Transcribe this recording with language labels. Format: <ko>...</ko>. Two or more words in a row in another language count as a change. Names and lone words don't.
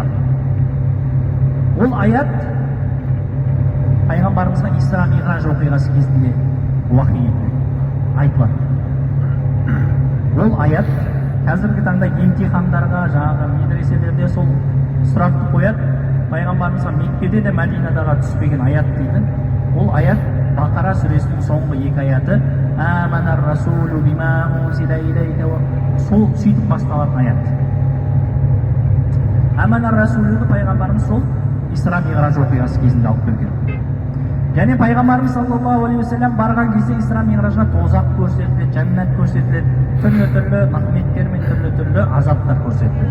<kk>Ол аят пайғамбарымызға Исра Миғраж оқиғасы кезінде уахи айтылады. Ол аят қазіргі таңда емтихандарға, жаңағы медреселерде сол сұрақты қояды. Пайғамбарымызға Меккеде де Мәдинадағы түспеген аят дейді. Ол аят Бақара сүресінің соңғы 2 аяты.</kk> <ar>آمن الرسول بما أنزل إليك.</ar> <kk>Сол сөйтіп басталатын аят. Аманар расулуды пайғамбарымыз сол Исра Миғраж оқиғасы кезінде алып келген. Және пайғамбарымыз</kk> <ar>صلى الله عليه وسلم</ar> <kk>барған кезде Исра Миғражға тозақ көрсетіледі, жәннат көрсетіледі, түрлі-түрлі нығметтер мен түрлі-түрлі азаптар көрсетіледі.</kk>